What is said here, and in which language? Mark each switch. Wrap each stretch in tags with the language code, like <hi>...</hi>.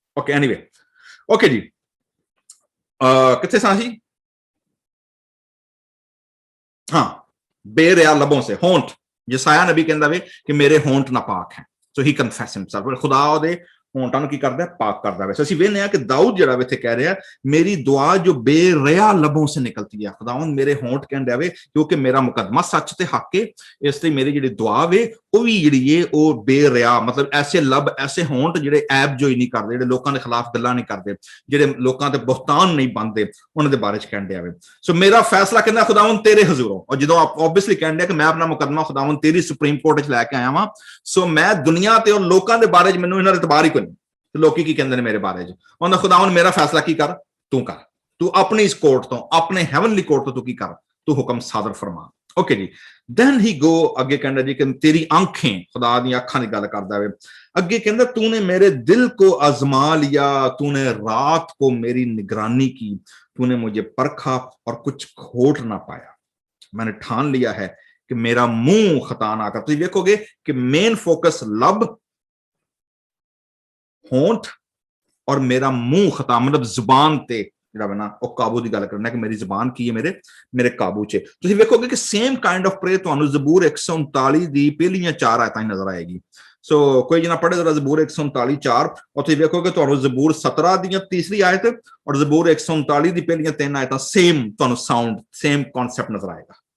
<hi>Okay anyway, okay जी, कितने सां जी, हाँ, बेरिया लबों से, होंठ, यसाया नबी कहता वे कि मेरे होंठ नापाक हैं,</hi> <en>so he confess himself,</en> <pa>खुदा दे होंठां नूं की करदा है, पाक करदा है। ਅਸੀਂ ਵੇਖਦੇ ਹਾਂ ਕਿ ਦਾਊਦ ਜਿਹੜਾ ਇੱਥੇ ਕਹਿ ਰਿਹਾ,</pa> <hi>ਮੇਰੀ ਦੁਆ ਜੋ ਬੇਰਿਆ ਲਬੋਂ ਸੇ ਨਿਕਲਤੀ ਹੈ,</hi> <pa>ਖੁਦਾਵੰਦ ਮੇਰੇ ਹੋਂਠ ਕਹਿੰਦਾ ਵੇ ਕਿਉਂਕਿ ਮੇਰਾ ਮੁਕੱਦਮਾ ਸੱਚ ਤੇ ਹੱਕ ਹੈ, ਇਸ ਲਈ ਮੇਰੀ ਜਿਹੜੀ ਦੁਆ ਵੇ ਉਹ ਵੀ ਜਿਹੜੀ ਏ ਉਹ ਬੇਰਿਆ, ਮਤਲਬ ਐਸੇ ਲਬ, ਐਸੇ ਹੋਂਠ ਜਿਹੜੇ ਐਬ ਜੋਈ ਨਹੀਂ ਕਰਦੇ, ਜਿਹੜੇ ਲੋਕਾਂ ਦੇ ਖਿਲਾਫ ਗੱਲਾਂ ਨਹੀਂ ਕਰਦੇ, ਜਿਹੜੇ ਲੋਕਾਂ ਤੇ ਬੁਹਤਾਨ ਨਹੀਂ ਬੰਨਦੇ, ਉਹਨਾਂ ਦੇ ਬਾਰੇ ਚ ਕਹਿੰਦੇ ਆਵੇ। ਸੋ ਮੇਰਾ ਫੈਸਲਾ ਕਹਿੰਦਾ ਖੁਦਾਵੰਦ ਤੇਰੇ ਹਜ਼ੂਰੋਂ, ਔਰ ਜਦੋਂ ਆਬਵੀਅਸਲੀ ਕਹਿੰਦੇ ਕਿ ਮੈਂ ਆਪਣਾ ਮੁਕੱਦਮਾ ਖੁਦਾਵੰਦ ਤੇਰੀ ਸੁਪਰੀਮ ਕੋਰਟ ਚ ਲੈ ਕੇ ਆਇਆ ਵਾਂ, ਸੋ ਮੈਂ ਦੁਨੀਆ ਤੇ ਉਹ ਲੋਕਾਂ ਦੇ ਬਾਰੇ ਚ ਮੈਨੂੰ ਇਹਨਾਂ ਦੇ ਇਤਬਾਰ ਹੀ ਕੋਈ ਨਹੀਂ, ਲੋਕੀ ਕੀ ਕਹਿੰਦੇ ਨੇ ਮੇਰੇ ਬਾਰੇ ਚ, ਉਹਦਾ ਖੁਦਾਵੰਦ ਮੇਰਾ ਫੈਸਲਾ ਕੀ ਕਰ, ਤੂੰ ਕਰ, ਤੂੰ ਆਪਣੀ ਇਸ ਕੋਰਟ ਤੋਂ, ਆਪਣੇ ਹੈਵਨਲੀ ਕੋਰਟ ਤੋਂ ਤੂੰ ਕੀ ਕਰ, ਤੂੰ ਹੁਕਮ ਸਾਦਰ ਫਰਮਾ।</pa> <hi>Okay ji,</hi> <en>then he go</en> <hi>अगे कहना जी कि तेरी आंखें,</hi> <pa>खुदा दी अखां दी गल करदा वे,</pa> <hi>अगे कहंदा तूने मेरे दिल को आजमा लिया, तूने रात को मेरी निगरानी की, तूने मुझे परखा और कुछ खोट ना पाया, मैंने ठान लिया है कि मेरा मुंह खता ना कर। तुसीं देखोगे कि मेन फोकस लब, होंठ और मेरा मुंह खता, मतलब जुबान ते</hi> <pa>ਜਿਹੜਾ ਨਾ ਉਹ ਕਾਬੂ ਦੀ ਗੱਲ ਕਰਨਾ ਕਿ ਮੇਰੀ ਜ਼ੁਬਾਨ ਕੀ ਹੈ, ਮੇਰੇ ਕਾਬੂ 'ਚ। ਤੁਸੀਂ ਵੇਖੋਗੇ ਕਿ ਸੇਮ ਕਾਈਂਡ ਆਫ ਪ੍ਰੇ ਤੁਹਾਨੂੰ ਜ਼ਬੂਰ 139 ਦੀ ਪਹਿਲੀਆਂ 4 ਆਇਤਾਂ ਨਜ਼ਰ ਆਏਗੀ। ਸੋ ਕੋਈ ਜਿਹਨਾਂ ਪੜ੍ਹੇ ਜ਼ਰਾ ਜ਼ਬੂਰ 139 4, ਉੱਥੇ ਵੇਖੋਗੇ ਤੁਹਾਨੂੰ ਜ਼ਬੂਰ 17 ਦੀਆਂ ਤੀਸਰੀ ਆਇਤ ਔਰ ਜ਼ਬੂਰ 139 ਦੀ ਪਹਿਲੀਆਂ 3 ਆਇਤਾਂ ਸੇਮ ਤੁਹਾਨੂੰ ਸਾਊਂਡ, ਸੇਮ ਕਨਸੈਪਟ ਨਜ਼ਰ ਆਏਗਾ।</pa>